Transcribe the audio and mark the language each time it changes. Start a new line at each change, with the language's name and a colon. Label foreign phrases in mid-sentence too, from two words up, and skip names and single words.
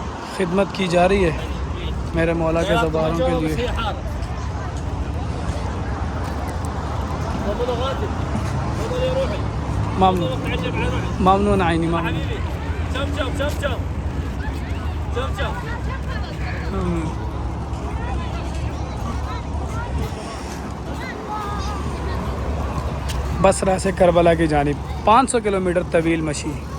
Urdu: خدمت کی جا رہی ہے میرے مولا کے زبانوں کے لیے.
Arabic: ممنون ممنون عینی ممنون.
Urdu: بصرہ سے کربلا کی جانب 500 کلومیٹر طویل مشی.